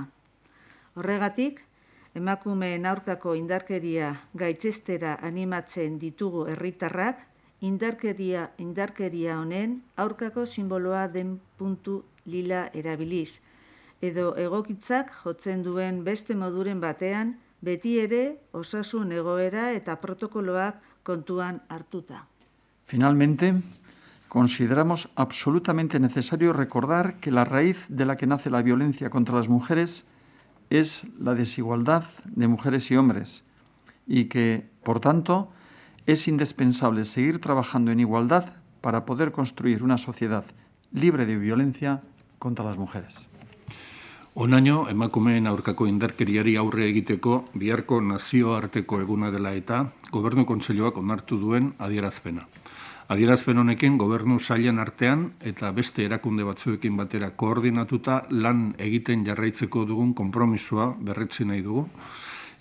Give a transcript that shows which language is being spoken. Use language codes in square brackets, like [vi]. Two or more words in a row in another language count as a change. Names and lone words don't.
[eu] Horregatik, emakumeen aurkako indarkeria gaitzestera animatzen ditugu herritarrak, indarkeria honen aurkako simboloa den puntu lila erabiliz, edo egokitzak jotzen duen beste moduren batean, beti ere osasun egoera eta protokoloak kontuan hartuta. [es] Finalmente, consideramos absolutamente necesario recordar que la raíz de la que nace la violencia contra las mujeres es la desigualdad de mujeres y hombres y que, por tanto, es indispensable seguir trabajando en igualdad para poder construir una sociedad libre de violencia contra las mujeres. [eu] Honaino, emakumeen aurkako indarkeriari aurre egiteko biharko nazioarteko eguna dela eta Gobernu Kontseiluak onartu duen adierazpena. Adierazpen honekin gobernu sailen artean eta beste erakunde batzuekin batera koordinatuta lan egiten jarraitzeko dugun konpromisoa berretsi nahi dugu.